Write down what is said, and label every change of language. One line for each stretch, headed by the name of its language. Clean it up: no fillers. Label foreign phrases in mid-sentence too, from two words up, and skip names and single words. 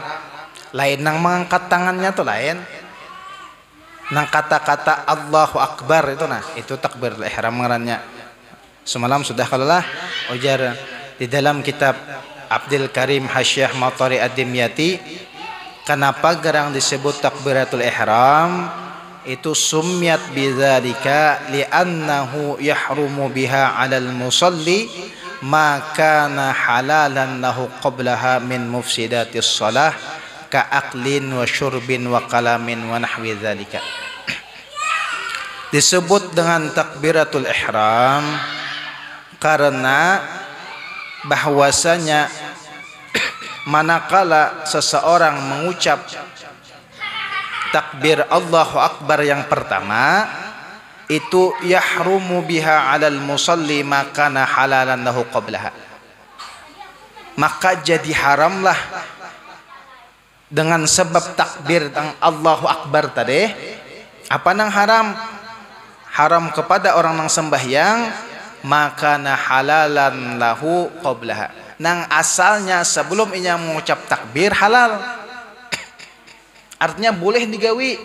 Banjar: Lain nang mengangkat tangannya tuh lain. Nang kata-kata
Arabic: الله أكبر
Banjar: itu nah itu
Arabic: تكبيرة الإحرام
Banjar: ngarannya. Semalam sudah kalalah ujar di dalam kitab Abdul Karim Hasyiah Matari Ad-Dimyati, kenapa gerang disebut
Arabic: تكبيرة الإحرام? Itu سميت بذلك لأنه يحرم بها على المصلي ما كان حلالا له قبلها من مفسدات الصلاة كأكل وشرب وكلام ونحو ذلك.
Banjar: Disebut dengan
Arabic: تكبيرة الإحرام
Banjar: karena bahwasanya manakala seseorang mengucap takbir
Arabic: الله أكبر
Banjar: yang pertama itu
Arabic: يحرم بها على المصلي ما كان حلالا له قبلها,
Banjar: maka jadi haramlah dengan sebab takbir tentang
Arabic: الله أكبر
Banjar: tadi. Apa nang haram? Haram kepada orang nang sembahyang
Arabic: ما كان حلالا له قبلها,
Banjar: nang asalnya sebelum inya mengucap takbir halal, artinya boleh digawi.